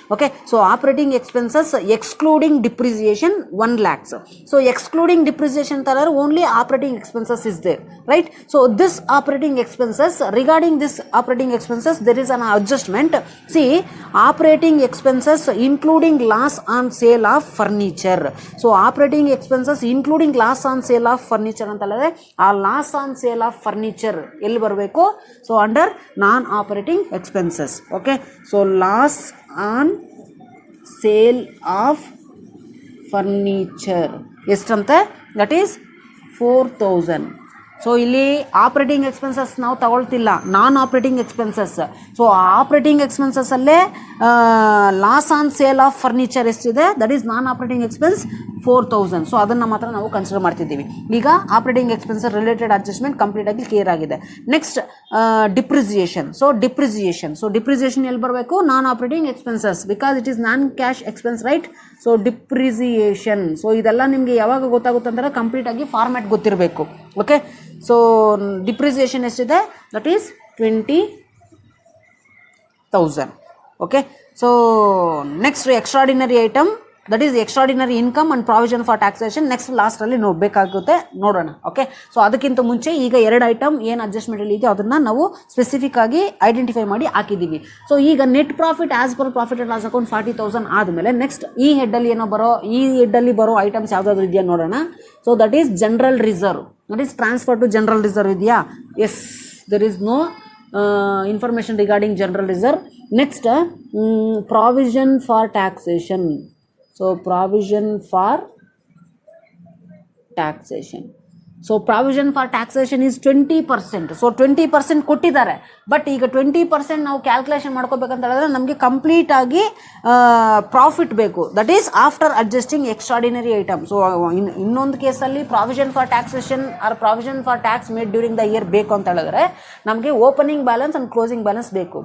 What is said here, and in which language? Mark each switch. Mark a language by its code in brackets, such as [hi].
[en] Okay, so operating expenses excluding depreciation 1 lakhs. So excluding depreciation ತರ only operating expenses is there, right? So this operating expenses, regarding this operating expenses there is an adjustment. See, operating expenses including loss on sale of furniture. So operating expenses including loss on sale of furniture [kn] ಅಂತ ಹೇಳಿದ್ರೆ ಆ [en] loss on sale of furniture [kn] ಎಲ್ಲಿ ಬರಬೇಕು? [en] So under non operating expenses. Okay, so loss on sale of furniture ಎಷ್ಟಂತೆ? That is 4,000. [kn] So ಇಲ್ಲಿ operating expenses ನಾವು ತಗೊಳ್ತಿಲ್ಲ, ನಾನ್ operating expenses. So operating expenses ಅಲ್ಲೇ loss on sale of furniture ಎಷ್ಟಿದೆ? [en] That is non operating expense 4,000. [kn] So ಅದನ್ನು ಮಾತ್ರ ನಾವು consider ಮಾಡ್ತಿದ್ದೀವಿ. ಈಗ operating expenses related adjustment complete ಆಗಿ ಕ್ಲಿಯರ್ ಆಗಿದೆ. Next depreciation. ಸೊ ಡಿಪ್ರಿಸಿಯೇಷನ್ ಎಲ್ಲಿ ಬರಬೇಕು? ನಾನ್ operating expenses, [en] Because it is non cash expense, right? [kn] So depreciation, so ಇದೆಲ್ಲ ನಿಮಗೆ ಯಾವಾಗ ಗೊತ್ತಾಗುತ್ತೆ ಅಂದರೆ ಕಂಪ್ಲೀಟ್ ಆಗಿ ಫಾರ್ಮ್ಯಾಟ್ ಗೊತ್ತಿರಬೇಕು. ಓಕೆ, ಸೊ ಡಿಪ್ರಿಸಿಯೇಷನ್ ಎಷ್ಟಿದೆ? [en] That is 20 20,000. Okay, so next extraordinary item, that is extraordinary income and provision for taxation. [kn] Next ಲಾಸ್ಟಲ್ಲಿ ನೋಡಬೇಕಾಗುತ್ತೆ, ನೋಡೋಣ. ಓಕೆ, ಸೊ ಅದಕ್ಕಿಂತ ಮುಂಚೆ ಈಗ 2 ಐಟಮ್ ಏನು ಅಡ್ಜಸ್ಟ್ಮೆಂಟ್ ಇದೆಯೋ ಅದನ್ನು ನಾವು ಸ್ಪೆಸಿಫಿಕ್ ಆಗಿ ಐಡೆಂಟಿಫೈ ಮಾಡಿ ಹಾಕಿದ್ದೀವಿ. ಸೊ ಈಗ net profit as per profit and loss account 40,000 ಆದಮೇಲೆ ನೆಕ್ಸ್ಟ್ ಈ ಹೆಡ್ಡಲ್ಲಿ ಹೆಡ್ಡಲ್ಲಿ ಬರೋ ಐಟಮ್ಸ್ ಯಾವುದಾದ್ರು ಇದೆಯಾ ನೋಡೋಣ. [en] So that is general reserve, that is transfer to general reserve ಇದೆಯಾ? Yes, there is no information regarding general reserve. Next, provision for taxation. So provision for taxation. So provision for taxation is 20%. [kn] So 20% ಕೊಟ್ಟಿದ್ದಾರೆ, but ಈಗ 20% ನಾವು calculation ಮಾಡ್ಕೋಬೇಕಂತ ಹೇಳಿದ್ರೆ ನಮಗೆ complete ಆಗಿ profit ಬೇಕು, [en] That is after adjusting extraordinary item. [kn] So ಇನ್ನೊಂದು ಕೇಸಲ್ಲಿ [en] provision for taxation or provision for tax made during the year [kn] ಬೇಕು ಅಂತ ಹೇಳಿದ್ರೆ ನಮಗೆ opening balance and closing balance ಬೇಕು.